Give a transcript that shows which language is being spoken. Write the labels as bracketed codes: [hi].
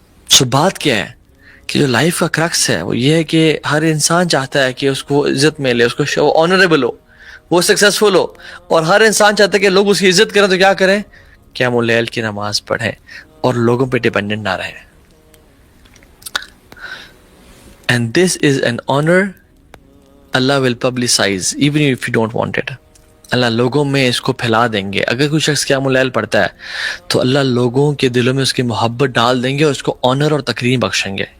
[ur] سو بات کیا ہے کہ جو لائف کا کرکس ہے وہ یہ ہے کہ ہر انسان چاہتا ہے کہ اس کو عزت ملے, اس کو آنریبل ہو, وہ سکسیسفل ہو, اور ہر انسان چاہتا ہے کہ لوگ اس کی عزت کریں. تو کیا کریں؟ قیام اللیل کی نماز پڑھیں اور لوگوں پہ ڈیپینڈنٹ نہ رہیں. [en] And this is an honor Allah will publicize even if you don't want it. [ur] اللہ لوگوں میں اس کو پھیلا دیں گے. اگر کوئی شخص قیام اللیل پڑھتا ہے تو اللہ لوگوں کے دلوں میں اس کی محبت ڈال دیں گے اور اس کو آنر اور تکریم بخشیں گے.